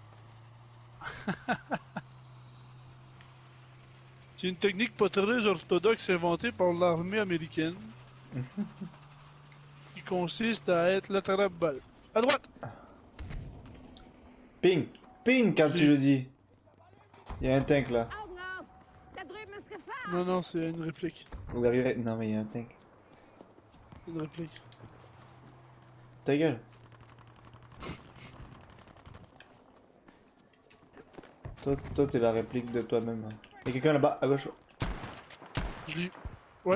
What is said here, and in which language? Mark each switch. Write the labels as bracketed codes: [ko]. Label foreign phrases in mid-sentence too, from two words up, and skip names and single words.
[fr] C'est une technique pas très orthodoxe inventée par l'armée américaine. Qui consiste à être latéral balle. À droite! Ping! Ping quand tu le dis! Il y a un tank là. [de] Augen auf! Da drüben ist Gefahr! [fr] Non, non, c'est une réplique. Vous arriverez. Non, mais il y a un tank. C'est une réplique. Ta gueule! Toi, t'es la réplique de toi-même. Il y a quelqu'un là-bas, à gauche. Je l'ai. Ouais,